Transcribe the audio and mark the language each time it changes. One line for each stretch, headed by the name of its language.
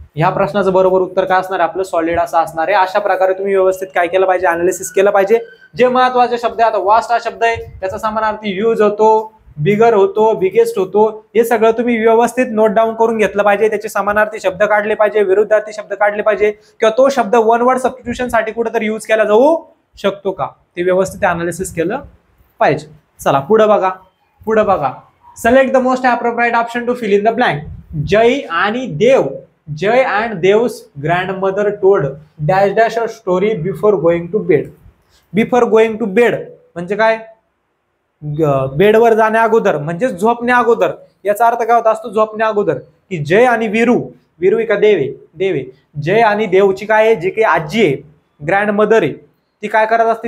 Marathi: ह्या प्रश्नाचं बरोबर उत्तर काय असणार आहे आपलं, सॉलिड असं असणार आहे. अशा प्रकारे तुम्ही व्यवस्थित काय केलं पाहिजे, अनालिसिस केलं पाहिजे. जे महत्वाचे शब्द आहे, आता वास्ट हा शब्द आहे, त्याचा समानार्थी यूज होतो बिगर होतो, बिगेस्ट होतो, हे सगळं तुम्ही व्यवस्थित नोट डाऊन करून घेतलं पाहिजे. त्याचे समानार्थी शब्द काढले पाहिजे, विरुद्धार्थी शब्द काढले पाहिजे, किंवा तो शब्द वन वर्ड सबस्टिट्यूशन साठी कुठेतरी यूज केला जाऊ शकतो का ते व्यवस्थित अनालिसिस केलं पाहिजे. चला पुढे बघा.
English: Select the most appropriate option to fill in the blank. Jay and Dev's grandmother told dash dash a story before going to bed. Before going to bed
Marathi: म्हणजे काय? बेडवर जाण्या अगोदर म्हणजे झोपण्या अगोदर. याचा अर्थ काय होता असतो झोपण्या अगोदर? की जय आणि वीरू का देवे जय आणि देवची काय आहे, जी काही आजी आहे, ग्रँड मदर आहे, ती काय करत असती?